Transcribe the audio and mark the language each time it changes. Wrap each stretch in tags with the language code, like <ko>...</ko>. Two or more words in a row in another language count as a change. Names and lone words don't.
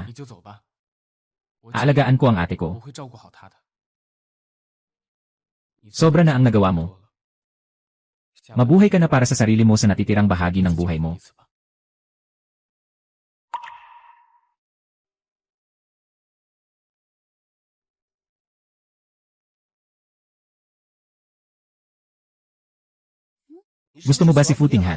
<zh>你就走吧。我</zh> <tl>Aalagaan ko ang ate</tl> <zh>我</zh> <tl>ko.</tl> <zh>会照顾好她的。你</zh> <tl>Sobra na ang nagawa mo.</tl> <zh>下班</zh> <tl>Mabuhay ka na para sa sarili mo sa natitirang bahagi ng buhay mo.</tl> <zh>一次吧</zh> <tl>Gusto mo ba si Footinghan?</tl>